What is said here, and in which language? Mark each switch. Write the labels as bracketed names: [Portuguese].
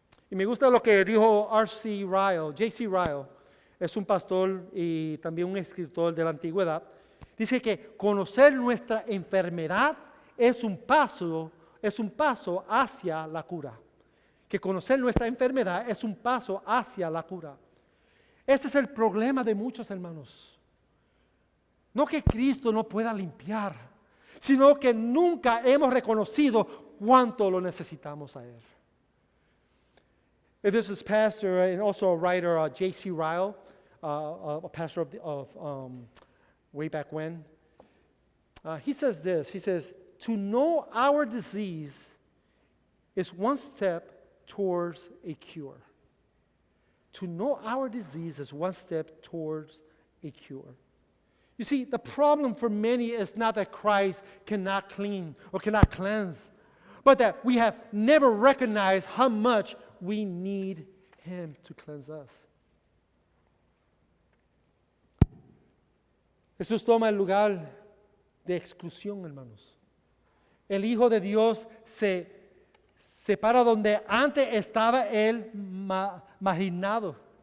[Spanish] Y me gusta lo que dijo J.C. Ryle, es un pastor y también un escritor de la antigüedad. Dice que conocer nuestra enfermedad es un paso hacia la cura. Que conocer nuestra enfermedad es un paso hacia la cura. Ese es el problema de muchos hermanos. No que Cristo no pueda limpiar, sino que nunca hemos reconocido cuánto lo necesitamos a Él. [English] This is pastor and also a writer, J.C. Ryle, a pastor of way back when. He says this, he says, to know our disease is one step towards a cure. To know our disease is one step towards a cure. You see, the problem for many is not that Christ cannot clean or cannot cleanse, but that we have never recognized how much we need Him to cleanse us. [Spanish] Jesús toma el lugar de exclusión, hermanos. El Hijo de Dios se separa donde antes estaba Él marginado.